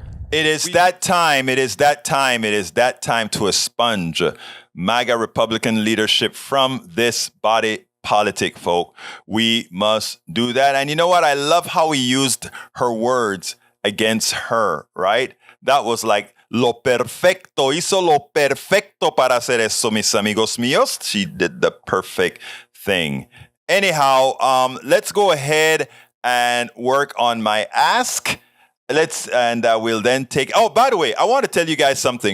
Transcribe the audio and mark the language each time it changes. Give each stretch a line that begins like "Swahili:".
English: It is that time. It is that time. It is that time to expunge MAGA Republican leadership from this body politic, folk. We must do that. And you know what? I love how he used her words against her, right? That was like,
Spanish: lo perfecto, hizo lo perfecto para hacer eso, mis amigos míos.
English: She did the perfect thing. Anyhow, let's go ahead and work on my ask. We'll then take. Oh, by the way, I want to tell you guys something.